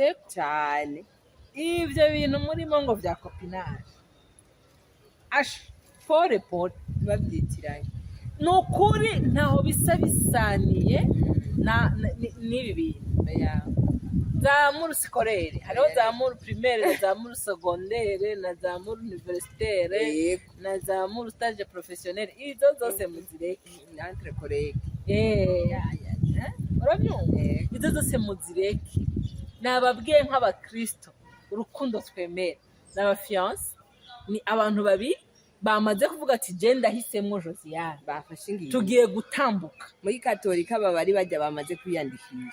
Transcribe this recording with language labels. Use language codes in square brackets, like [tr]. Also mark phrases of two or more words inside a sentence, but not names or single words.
[rn] cyane ivyo bintu murimo ngo vya copinage pole babyitiranye ni ukuri ntaho bisa bisaniye n'ibi bintu za muru sikorere hariho za muru primaire na za muru secondaire na za muru universitaire na za muru [fr] stage professionnel [rn] izo zose muzireke [fr] entre collègues [rn] urabyumva izo zose muzireke nababwiye nk'abakristo urukundo twemera n'abafiance ni abantu babiri bamaze kuvuga ati je ndahisemo Josiane bafashe ingingo tugiye gutambuka muri katolika bari bajya bamaze kwiyandikisha